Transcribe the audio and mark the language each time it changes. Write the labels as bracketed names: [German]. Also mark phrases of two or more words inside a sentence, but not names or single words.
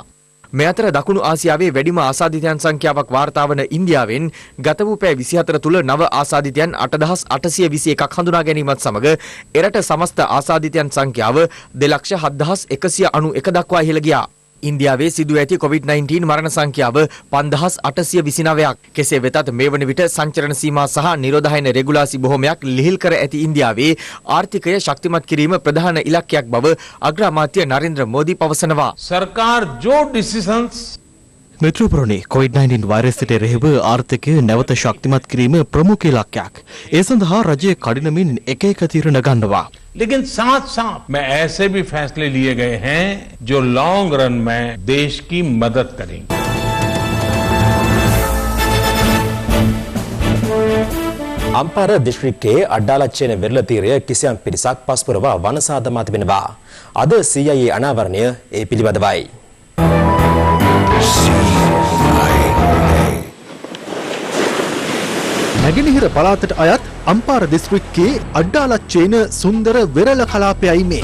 [Sinhala] මේ අතර දකුණු ආසියාවේ වැඩිම ආසාදිතයන් සංඛ්‍යාවක් වාර්තා වන ඉන්දියාවෙන් ගත වූ පැය 24 තුල නව ආසාදිතයන් 8821ක් හඳුනා ගැනීමත් සමග එරට සමස්ත ආසාදිතයන් සංඛ්‍යාව 2,7191 දක්වා ඉහළ ගියා. ඉන්දියාවේ සිදු ඇති COVID-19 මරණ සංඛ්‍යාව 5829ක්. කෙසේ වෙතත් මේ වන විට සංචරණ සීමා සහ නිරෝධායන රෙගුලාසි බොහෝමයක් ලිහිල් කර ඇති ඉන්දියාවේ ආර්ථිකය ශක්තිමත් කිරීම ප්‍රධාන ඉලක්කයක් බව අග්‍රාමාත්‍ය නරේන්ද්‍ර මෝදි පවසනවා. [Hindi] सरकार जो डिसीजंस [Sinhala] මෙත්‍රපුරණේ COVID-19 වෛරසයට එරෙහිව ආර්ථිකය නැවත ශක්තිමත් කිරීම ප්‍රමුඛ ඉලක්කයක්. ඒ සඳහා රජය කඩිනමින් එක තීරණ ගන්නවා. [Hindi] लेकिन साथ साथ में ऐसे भी फैसले लिए गए हैं जो [English] long run [Hindi] में देश की मदद करेंगे. [Sinhala] අම්පාර දිස්ත්‍රික්කයේ අඩ්ඩාලච්චේන වෙරළ තීරය කිසියම් පිරිසක් පස්පුරවා වනසාදමා තිබෙනවා. අද CIA අනාවරණය ඒ පිළිබඳවයි. නැගෙනහිර පළාතට අයත් අම්පාර දිස්ත්‍රික්කයේ අඩ්ඩාලච්චේන සුන්දර වෙරළ කලාපයයි මේ.